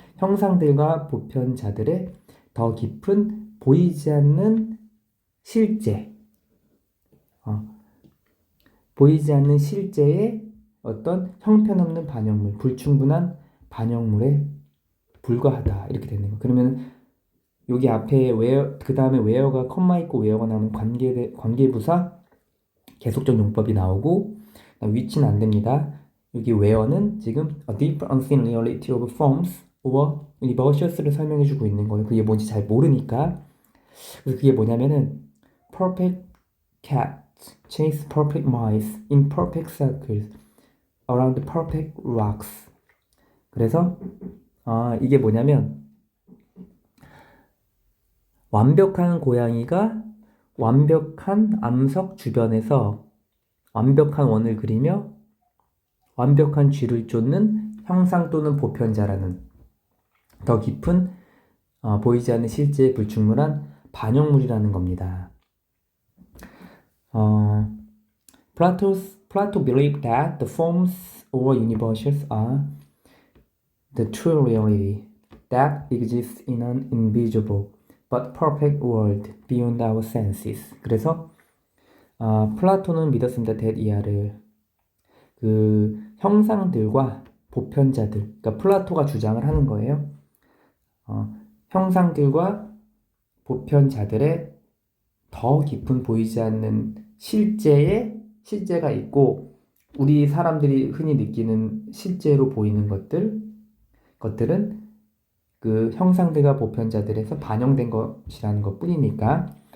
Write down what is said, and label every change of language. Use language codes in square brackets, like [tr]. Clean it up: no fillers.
[ko] 형상들과 보편자들의 더 깊은 보이지 않는 실제, 보이지 않는 실제의 어떤 형편없는 반영물, 불충분한 반영물에 불과하다 이렇게 되는 거. 그러면 여기 앞에 그 다음에 where가 컴마 있고 where가 나오면 관계부사 계속적 용법이 나오고 위치는 안 됩니다. 여기 where는 지금 [en] a deep unseen reality of forms or universals [ko] 를 설명해주고 있는 거예요. 그게 뭔지 잘 모르니까. 그래서 그게 뭐냐면은 [en] perfect cats chase perfect mice in perfect circles around perfect rocks. [ko] 그래서 이게 뭐냐면 완벽한 고양이가 완벽한 암석 주변에서 완벽한 원을 그리며 완벽한 쥐를 쫓는 형상 또는 보편자라는 더 깊은 보이지 않는 실제의 불충분한 반영물이라는 겁니다. [en] Plato believed that the forms or universals are the true reality that exists in an invisible but perfect world beyond our senses. [ko] 그래서 플라톤은 믿었습니다. 이하를 그 형상들과 보편자들, 그러니까 플라토가 주장을 하는 거예요. 형상들과 보편자들의 더 깊은 보이지 않는 실제가 있고 우리 사람들이 흔히 느끼는 실제로 보이는 것들은 그 형상들과 보편자들에서 반영된 것이라는 것 뿐이니까.